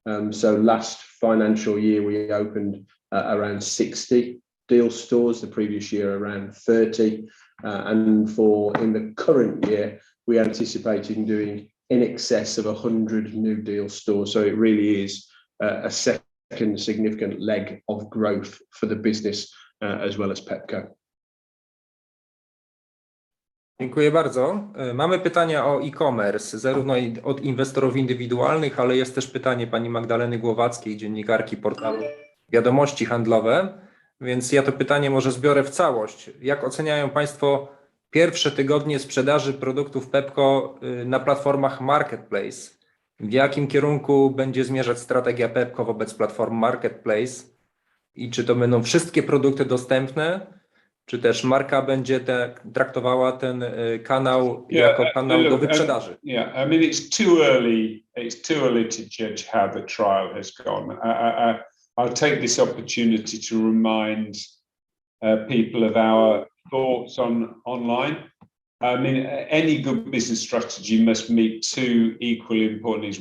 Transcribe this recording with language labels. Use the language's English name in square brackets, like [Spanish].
[English] So last financial year, we opened around 60 Deals stores, the previous year around 30, and in the current year, we are anticipating doing in excess of 100 new Deals stores. So it really is a second significant leg of growth for the business as well as Pepco. [Polish] Dziękuję bardzo. Mamy pytania o e-commerce, zarówno od inwestorów indywidualnych, ale jest też pytanie pani Magdaleny Głowackiej, dziennikarki portalu Wiadomości Handlowe, więc ja to pytanie może zbiorę w całość. Jak oceniają Państwo pierwsze tygodnie sprzedaży produktów Pepco na platformach Marketplace? W jakim kierunku będzie zmierzać strategia Pepco wobec platform Marketplace? I czy to będą wszystkie produkty dostępne? Czy też marka będzie traktowała ten kanał jako kanał do wyprzedaży? [English] Yeah, I mean, it's too early to judge how the trial has gone. I'll take this opportunity to remind people of our thoughts online. I mean, any good business strategy must meet 2 equally important needs.